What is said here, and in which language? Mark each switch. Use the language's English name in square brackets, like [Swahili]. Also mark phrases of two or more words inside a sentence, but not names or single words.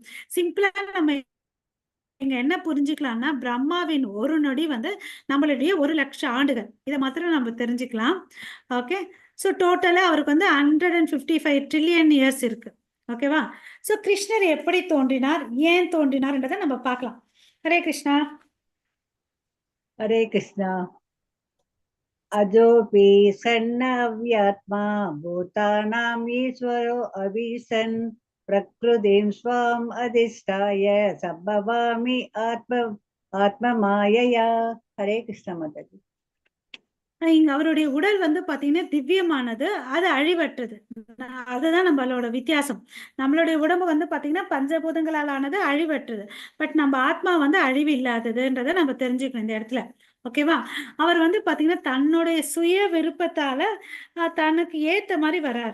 [Tamil] சிம்பிளா நம்ம இங்க என்ன புரிஞ்சுக்கலாம்னா பிரம்மாவின் ஒரு நொடி வந்து நம்மளுடைய 1,00,000 ஆண்டுகள். இதை மாத்திரம் நம்ம தெரிஞ்சுக்கலாம். ஓகே, ஸோ டோட்டலா அவருக்கு வந்து 155 [English] trillion years [Tamil] இருக்கு. ஓகேவா? ஸோ கிருஷ்ணர் எப்படி தோன்றினார், ஏன் தோன்றினார்ன்றதை நம்ம பார்க்கலாம். ஹரே கிருஷ்ணா. [Hindi] हरे कृष्णा। [Sanskrit] अजोपि सन्नव्यात्मा भूतानां ईश्वरो अविसन् प्रकृतिं स्वाम् अधिष्ठाय सम्भवामि आत्ममायया। [Hindi] हरे कृष्ण माताजी। [Tamil] இங்க அவருடைய உடல் வந்து பாத்தீங்கன்னா திவ்யமானது, அது அழிவற்றது. அதுதான் நம்மளோட வித்தியாசம். நம்மளுடைய உடம்பு வந்து பாத்தீங்கன்னா பஞ்சபூதங்களால் ஆனது, அழிவற்றது. பட் நம்ம ஆத்மா வந்து அழிவு இல்லாததுன்றதை நம்ம தெரிஞ்சுக்கணும் இந்த இடத்துல. ஓகேவா? அவர் வந்து பாத்தீங்கன்னா தன்னுடைய சுய விருப்பத்தால தனக்கு ஏத்த மாதிரி வராரு.